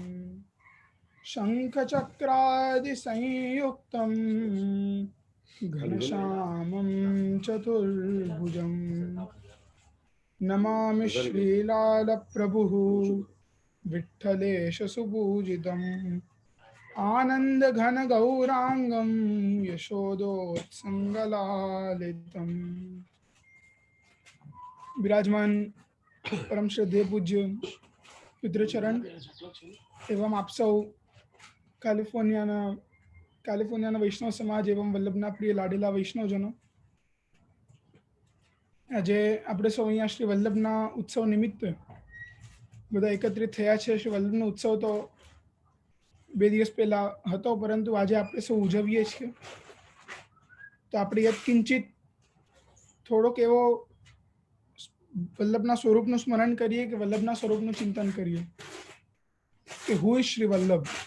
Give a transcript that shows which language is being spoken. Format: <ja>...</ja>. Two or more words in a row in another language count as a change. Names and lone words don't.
<sa>शंखचक्रादि संयुक्तं घनश्यामं चतुर्भुजं नमामि श्रीलाल प्रभुः विठ्ठलेश सुपूजितं आनंद घन गौरांगम यशोदोत्संगलालितम.</sa> <gu>વિરાજમાન પરમ શ્રદ્ધેય પૂજ્ય પિતૃચરણ એવં આપ સૌ કેલિફોર્નિયા વૈષ્ણવ સમાજ એવં વલ્લભના પ્રિય લાડેલા વૈષ્ણવજનો, આજે આપણે સૌ અહીંયા શ્રી વલ્લભના ઉત્સવ નિમિત્તે બધા એકત્રિત થયા છે. શ્રી વલ્લભનો ઉત્સવ તો 2 દિવસ પહેલા હતો, પરંતુ આજે આપણે સૌ ઉજવીએ છીએ. તો આપણે યત્કિંચિત થોડોક એવો વલ્લભના સ્વરૂપનું સ્મરણ કરીએ, કે વલ્લભના સ્વરૂપનું ચિંતન કરીએ કે</gu> <en>who is</en> <gu>શ્રી વલ્લભ.</gu>